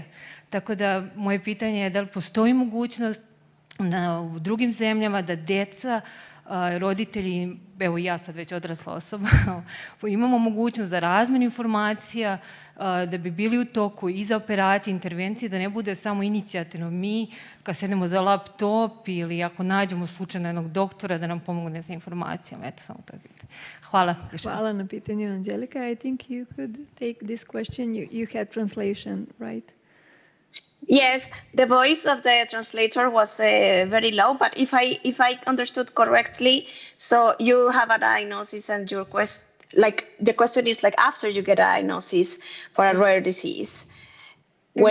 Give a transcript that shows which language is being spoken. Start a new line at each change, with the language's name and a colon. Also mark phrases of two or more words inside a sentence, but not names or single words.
Serbian: Tako da, moje pitanje je da li postoji mogućnost u drugim zemljama da deca, roditelji, evo ja sad već odrasla osoba, imamo mogućnost za razmenu informacija, da bi bili u toku i za operacije, intervencije, da ne bude samo inicijativno mi, kad sedemo za laptop ili ako nađemo slučajno jednog doktora da nam pomogne sa informacijama. Eto, samo to je pitanje. Hvala. Hvala na pitanju, Anđelika.
English: I think you could take this question. You had translation, right? Yes, the voice of the translator was very low, but if I understood correctly, so you have a diagnosis and your the question is like after you get a diagnosis for a rare disease, where